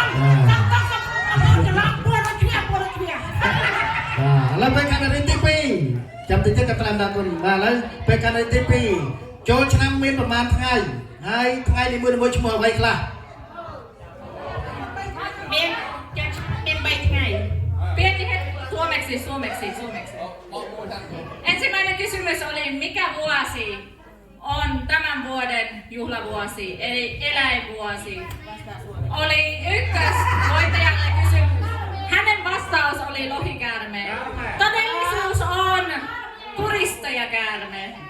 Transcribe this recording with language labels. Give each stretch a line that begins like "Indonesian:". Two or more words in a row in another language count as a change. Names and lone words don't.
Khmer: ឥឡូវបេក្ខនារីទី2 បន្តិចទៀតក៏តាមដល់គុណបាទឥឡូវពេលកាន់ទី2ចូលឆ្នាំមានប្រហែលថ្ងៃហើយថ្ងៃនីមួយៗឈ្មោះអ្វីខ្លះ មាន3ថ្ងៃពេលនេះ
Finnish: Suomeksi ensimmäinen kysymys oli mikä vuosi on tämän vuoden juhlavuosi eli eläinvuosi oli ykkösvoittajalle kysymys hänen vastaus oli lohikäärme todellisuus on kuristajakäärme